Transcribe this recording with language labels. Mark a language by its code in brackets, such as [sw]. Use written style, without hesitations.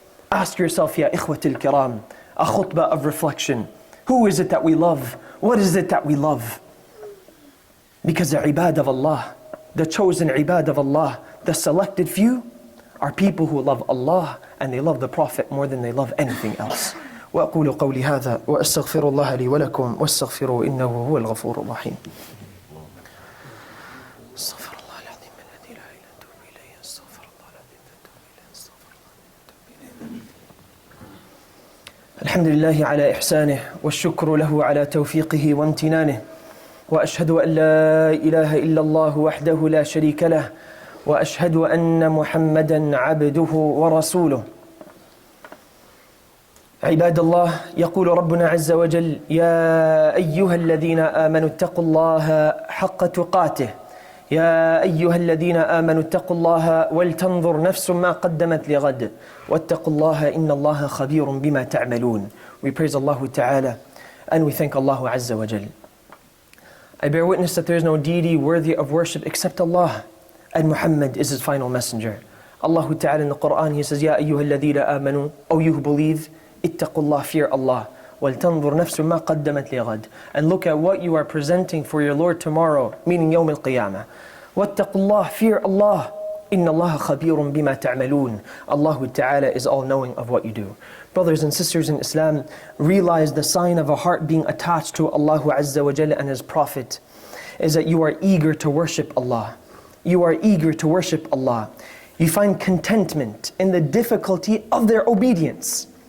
[en] Ask yourself, ya ikhwatil kiram, a khutbah of reflection. Who is it that we love? What is it that we love? Because the ibad of Allah, the chosen ibad of Allah, the selected few, are people who love Allah and they love the Prophet more than they love anything else. [ar] وأقول قولي هذا وأستغفر الله لي ولكم واستغفروا إنه هو الغفور الرحيم. استغفر الله العظيم الذي لا إله إلا هو إليه. استغفر الله العظيم فتوب إليه. استغفر الله فتوب إليه. الحمد لله على إحسانه والشكر له على توفيقه وامتنانه. وأشهد أن لا إله إلا الله وحده لا شريك له وأشهد أن محمدا عبده ورسوله. عباد الله، يقول ربنا عز وجل: يا أيها الذين آمنوا اتقوا الله حق تقاته يا أيها الذين آمنوا اتقوا الله ولتنظر نفس ما قدمت لغد واتقوا الله إن الله خبير بما تعملون. [en] We praise Allah Ta'ala and we thank Allah Azza wa Jal. I bear witness that there is no deity worthy of worship except Allah, and Muhammad is his final messenger. Allah Ta'ala in the Quran, He says, [ar] Ya ayyuha alladhina amanu, [en] O you who believe, ittaqullah, fear Allah, [ar] وَلْتَنْظُرْ نَفْسٌ مَا قَدَّمَتْ لِغَدٍ, [en] and look at what you are presenting for your Lord tomorrow, meaning [ar] يوم القيامة. وَاتَّقُوا [en] fear Allah, [ar] إِنَّ اللَّهَ خَبِيرٌ بِمَا تَعْمَلُونَ. [en] Allah Ta'ala is all knowing of what you do. Brothers and sisters in Islam, realize the sign of a heart being attached to Allah Azza wa Jalla and His Prophet is that you are eager to worship Allah. You are eager to worship Allah. You find contentment in the difficulty of their obedience.